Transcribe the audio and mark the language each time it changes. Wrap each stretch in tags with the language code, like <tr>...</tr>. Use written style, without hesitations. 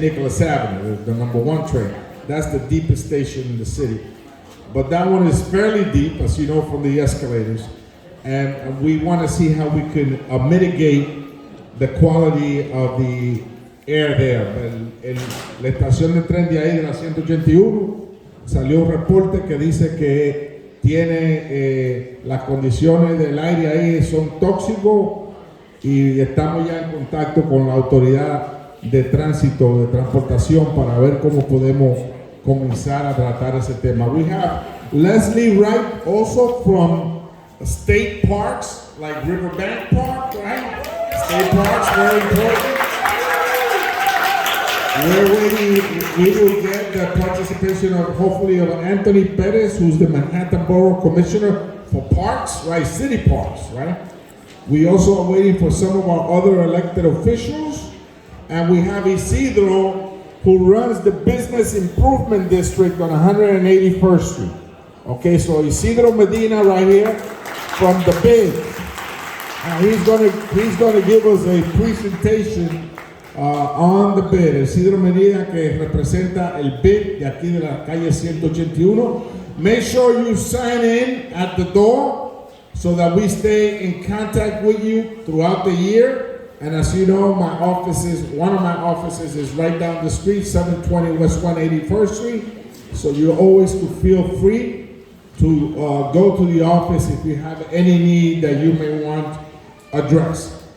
<en>Nicholas Avenue, the number 1 train. That's the deepest station in the city. But that one is fairly deep, as you know, from the escalators. And we want to see how we can mitigate the quality of the air there.</en> <es>La estación de tren de ahí, de la 181, salió un reporte que dice que tiene las condiciones del aire ahí son tóxicos, y estamos ya en contacto con la autoridad de tránsito, de transportación, para ver cómo podemos comenzar a tratar ese tema.</es> <en>We have Leslie Wright also from state parks, like Riverbank Park, right? State parks, very important. We're waiting, we will get the participation of, hopefully, of Anthony Perez, who's the Manhattan Borough Commissioner for Parks, right? City parks, right? We also are waiting for some of our other elected officials, and we have Isidro, who runs the Business Improvement District on 181st Street. Okay, so Isidro Medina right here from the BID. And he's gonna give us a presentation on the BID.</en> <es>Isidro Medina, que representa el BID de aquí de la calle 181.</es> <en>Make sure you sign in at the door so that we stay in contact with you throughout the year. And as you know, one of my offices is right down the street, 720 West 181st Street. So you always feel free to go to the office if you have any need that you may want addressed.</en>